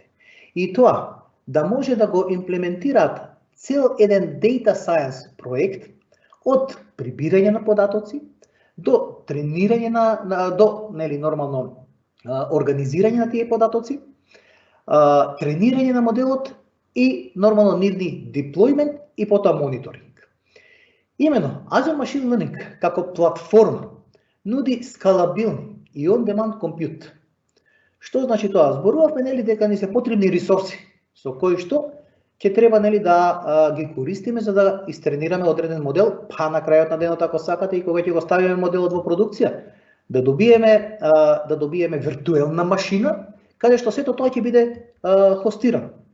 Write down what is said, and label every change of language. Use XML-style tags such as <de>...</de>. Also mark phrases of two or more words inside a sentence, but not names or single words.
<mk>И тоа да може да го имплементираат цел еден</mk> <en>data science</en> <mk>проект од прибирање на податоци до тренирање до нели нормално организирање на тие податоци, тренирање на моделот и нормално нивни деплојмент и потоа мониторинг. Имено Azure Machine Learning како платформа нуди скалабилни и</mk> <en>on-demand compute.</en> <mk>Што значи тоа? Зборувавме нели дека ни се потребни ресурси со кои што ќе треба нели да ги користиме за да истренираме одреден модел, па на крајот на денот ако сакате и кога ќе го ставиме моделот во продукција, да добиеме виртуелна машина каде што сето тоа ќе биде хостирано.</mk>